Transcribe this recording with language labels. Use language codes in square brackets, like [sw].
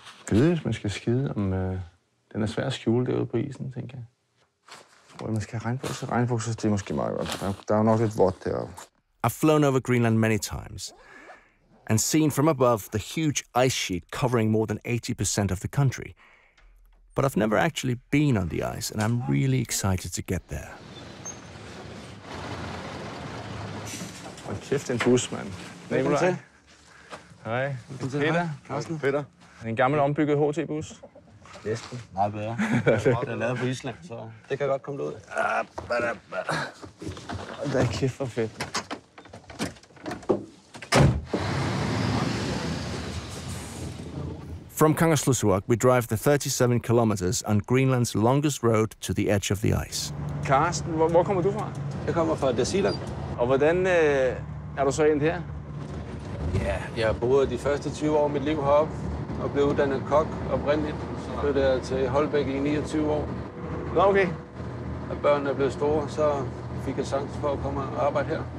[da] Jeg ved, hvis man skal skide, om den er svær at skjule derude på isen, tænker jeg. Jeg tror, man skal have regnbukser. Regnbukser, det er måske meget godt. Der er jo nok lidt vådt deroppe. [en] I've flown over Greenland many times and seen from above the huge ice sheet covering more than 80% of the country. but I've never actually been on the ice, and I'm really excited to get there. [da] Hold kæft, en bus, mand. Velkommen til. Hej. Peter. Carsten. Peter. En gammel ombygget HT-bus. Næsten. Meget bedre. Den er lavet på Island, så det kan godt komme ud. Det er kæft for fedt. [en] From Kangerlussuaq, we drive the 37 kilometers on Greenland's longest road to the edge of the ice. [da] Carsten, hvor kommer du fra? Jeg kommer fra Dasiland. Og hvordan er du så endt her? Ja, jeg har boet de første 20 år af mit liv heroppe og blev uddannet kok oprindeligt. Så flyttede jeg til Holbæk i 29 år. Nå, okay. Da børnene er blevet store, så fik jeg chance for at komme og arbejde her.